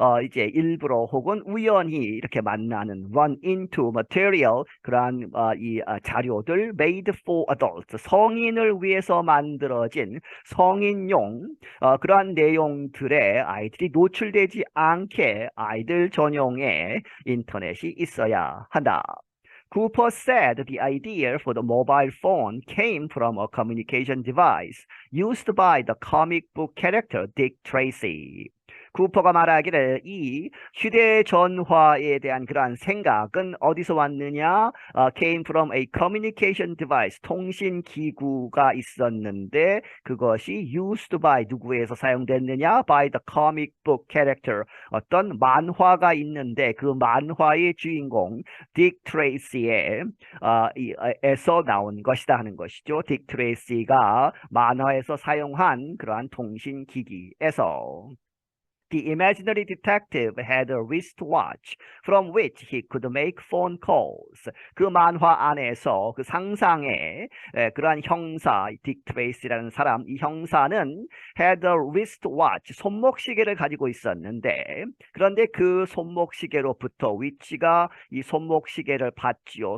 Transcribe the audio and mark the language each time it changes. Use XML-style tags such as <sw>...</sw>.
<ko>이제 일부러 혹은 우연히 이렇게 만나는</ko> <en>run into material</en> <ko>그러한 이 자료들</ko> <en>made for adults</en> <ko>성인을 위해서 만들어진 성인용 그러한 내용들에 아이들이 노출되지 않게 아이들 전용의 인터넷이 있어야 한다.</ko> <en>Cooper said the idea for the mobile phone came from a communication device used by the comic book character Dick Tracy.</en> <ko>쿠퍼가 말하기를 이 휴대전화에 대한 그러한 생각은 어디서 왔느냐?</ko> <en>Came from a communication device,</en> <ko>통신기구가 있었는데 그것이</ko> <en>used by</en> <ko>누구에서 사용됐느냐?</ko> <en>By the comic book character,</en> <ko>어떤 만화가 있는데 그 만화의 주인공 딕 트레이시의 에서 나온 것이다 하는 것이죠. 딕 트레이시가 만화에서 사용한 그러한 통신기기에서</ko> <en>The imaginary detective had a wristwatch from which he could make phone calls.</en> <ko>그 만화 안에서 그 상상의 그러한 형사, 딕 트레이시라는 사람, 이 형사는</ko> <en>had a wristwatch,</en> <ko>손목시계를 가지고 있었는데 그런데 그 손목시계로부터 위치가 이 손목시계를 봤지요.</ko>